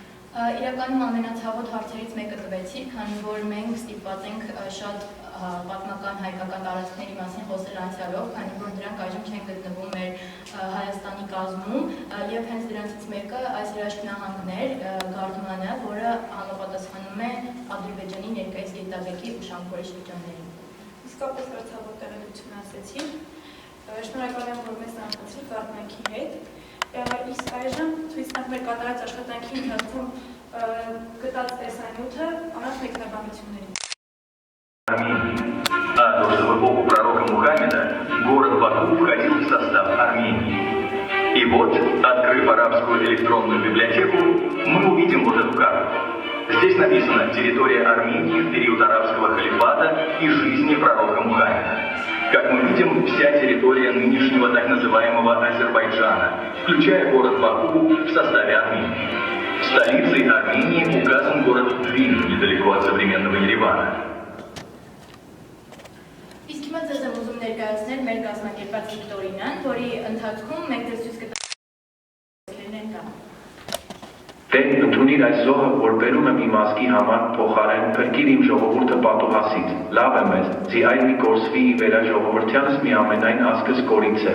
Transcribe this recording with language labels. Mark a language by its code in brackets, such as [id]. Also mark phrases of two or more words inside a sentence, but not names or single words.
[hy] Իրականում ամենացավոտ հարցերից մեկը տվեցիք, քանի որ մենք ստիպված ենք շատ պատմական հայկական տարածքների մասին խոսել անցյալով, քանի որ դրանք այժմ չեն գտնվում մեր Հայաստանի կազմում, եւ հենց դրանցից մեկը այս հրաշք նահանգն էր Գարդմանը, որը համապատասխանում է Ադրբեջանի ներկայիս Գետաբեկի ու Շամփորի շրջաններին։ Իսկապես հրացավոր տեղեկություն ասեցի։ Շնորհակալ եմ, որ մեզ ծանոթացրիք Գարդմանքի հետ։ Իսկ այժմ ցույց տանք մեր կատարած աշխատանքի ընթացքում գտած տեսանյութը առանց մեկնաբանությունների։ [ru] А до эпоху пророка Мухаммеда город Баку входил в состав Армении. И вот, открыв арабскую электронную библиотеку, мы увидим вот эту карту. Здесь написано «Территория Армении в период арабского халифата и жизни пророка Мухаммеда». Как мы видим, вся территория нынешнего так называемого Азербайджана, включая город Баку, в составе Армении. Столицей Армении указан город Тбилиси, недалеко от современного Еревана. [hy] Իսկ հիմա ձեզ եմ ուզում ներկայացնել մեր կազմակերպած վիկտորինան, որի ընթացքում մենք ձեզ ցույց կտանենք կա։ Դե ընդունիր այս զոհը, որ բերում եմ իմ ազգի համար փոխարեն փրկիր իմ ժողովուրդը պատուհասից։ Լավ է մեզ, ձի այլ մի կորսվի վերա ժողովրդյանս մի ամենայն ազգս կորից է։